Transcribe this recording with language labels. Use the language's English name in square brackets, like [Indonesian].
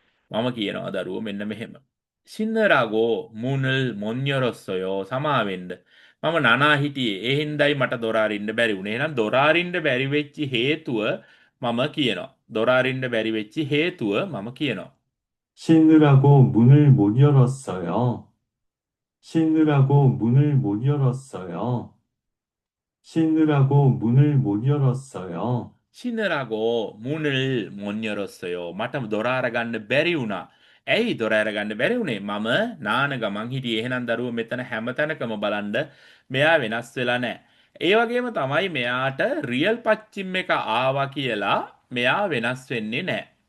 [Sinhala] මම කියනවා දරුවෝ මෙන්න මෙහෙම. [Korean] සින්නරාගෝ මුනල් මොන්යොරොස්සයෝ [Sinhala] සමාවෙන්න. මම නනා හිටියේ. ඒ හින්දායි මට දොර අරින්න බැරි වුණේ. එහෙනම් දොර අරින්න බැරි වෙච්ච හේතුව මම කියනවා. දොර අරින්න බැරි වෙච්ච හේතුව මම කියනවා. [Korean] 씻느라고 문을 못 열었어요. 씻느라고 문을 못 열었어요. 씻느라고 문을 못 열었어요. සිනරාගෝ මුනල් මොන් යොරොස්සයෝ [Sinhala] මට දොර අරගන්න බැරි වුණා. ඇයි දොර අරගන්න බැරි වුණේ? මම නාන ගමන් හිටියේ. එහෙනම් දරුවෝ මෙතන හැමතැනකම බලන්න මෙයා වෙනස් වෙලා නැහැ. ඒ වගේම තමයි මෙයාට රියල් පච්චිම් එක ආවා කියලා මෙයා වෙනස් වෙන්නේ නැහැ.